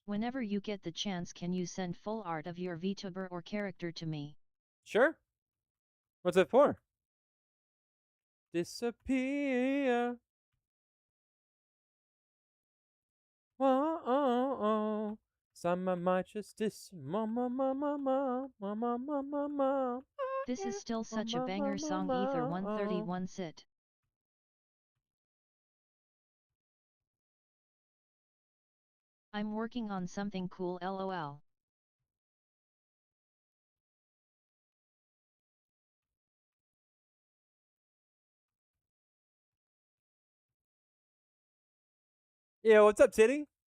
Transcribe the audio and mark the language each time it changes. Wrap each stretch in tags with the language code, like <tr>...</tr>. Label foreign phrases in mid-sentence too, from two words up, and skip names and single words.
<en>Whenever you get the chance, can you send full art of your VTuber or character to me? Sure. What's it for? Disappear. Oh. Some of my justice, mama, mama, mama, mama, mama, mama. This is still such a banger song, Ether 131 sit. I'm working on something cool, lol. Yeah, what's up, Titty?</en>